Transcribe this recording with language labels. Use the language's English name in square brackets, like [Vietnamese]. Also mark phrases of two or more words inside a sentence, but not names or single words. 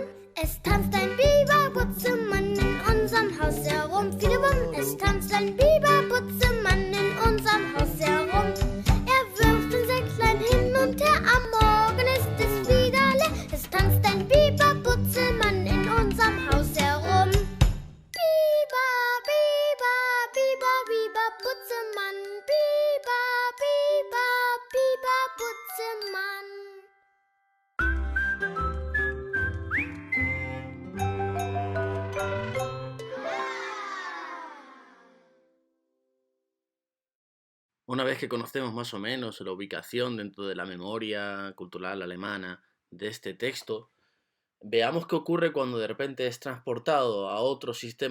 [German] Es tanzt ein Biber-Butzemann in unserem Haus herum, Fidelbum. Es tanzt ein Biber-Butzemann in unserem Haus herum. Er wirft ein Säcklein hin und her, am Morgen ist es wieder leer. Es tanzt ein Biber-Butzemann in unserem Haus herum. Biber, Biber, Biber, Biber, Butzemann. Biber, Biber, Biber, Butzemann. [Spanish] Una vez que conocemos más o menos la ubicación dentro de la memoria cultural alemana de este texto, veamos qué ocurre cuando de repente es transportado a otro sistema